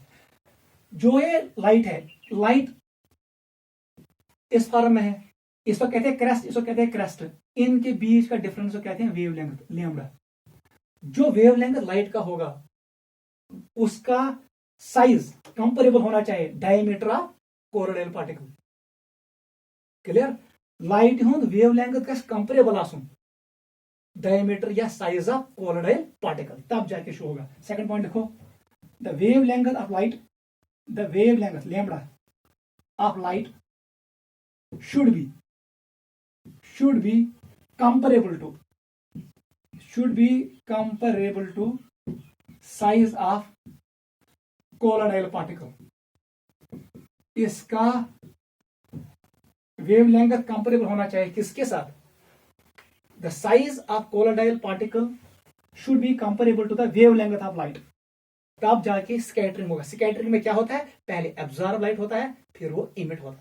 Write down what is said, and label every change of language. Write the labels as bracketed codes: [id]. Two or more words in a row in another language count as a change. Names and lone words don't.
[hi] जो ये लाइट है, लाइट इस फॉर्म में है, इसको कहते हैं क्रेस्ट, इसको कहते हैं क्रेस्ट, इनके बीच का डिफरेंस को कहते हैं वेवलेंथ, लैम्डा। जो वेवलेंथ लाइट का होगा उसका साइज कंपेरेबल होना चाहिए [en] diameter of colloidal particle [ks] क्लियर लाइट हुंद वेवलेंथ गस कंपेरेबल आसुन [en] diameter or size of colloidal particle [hi] तब जाके शो होगा सेकंड पॉइंट देखो [en] the wavelength of light the wavelength lambda of light should be comparable to size of colloidal particle [hi] इसका वेवलेंथ कंपेरेबल होना चाहिए किसके साथ [en] the size of colloidal particle should be comparable to the wavelength of light [hi] तब जाके स्कैटरिंग होगा स्कैटरिंग में क्या होता है पहले [en] absorb light [hi] होता है फिर वो इमिट होता है